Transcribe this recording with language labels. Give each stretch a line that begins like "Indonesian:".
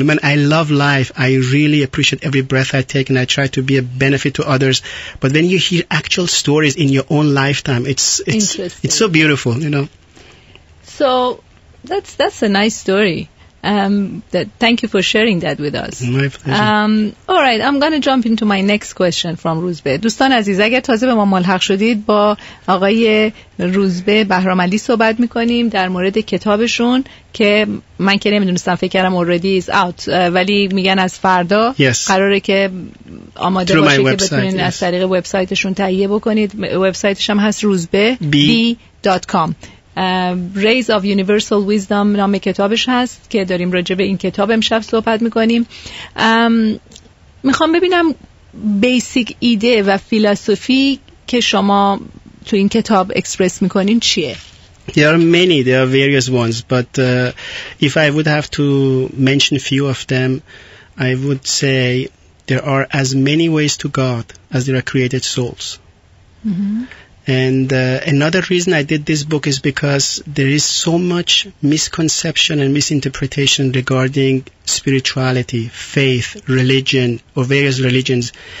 English: I mean, I love life. I really appreciate every breath I take, and I try to be a benefit to others. But when you hear actual stories in your own lifetime, it's so beautiful, So that's a nice story. Thank you for sharing that with us. My pleasure. All right, I'm going to jump into my next question from روزبه.
Persian: دوستان عزیز، اگر تازه به ما ملحق شدید، با آقای روزبه بهرامعلی صحبت میکنیم در مورد کتابشون که من که نمیدونستم، فکر کردم
English: already is out،
Persian: ولی میگن از فردا قراره که آماده باشه که بتونین از طریق وبسایتشون تهیه بکنید. وبسایتش هم هست roozbeh.com. Rays of Universal Wisdom نام کتابش هست که داریم راجع به این کتاب امشب صحبت میکنیم. میخوام ببینم بیسیک ایده و فیلسوفی که شما تو این کتاب اکسپرس میکنین چیه؟
English: There are various ones, but if I would have to mention a few of them, I would say there are as many ways to God as there are created souls. Mm-hmm. And another reason I did this book is because there is so much misconception and misinterpretation regarding spirituality, faith, religion, or various religions.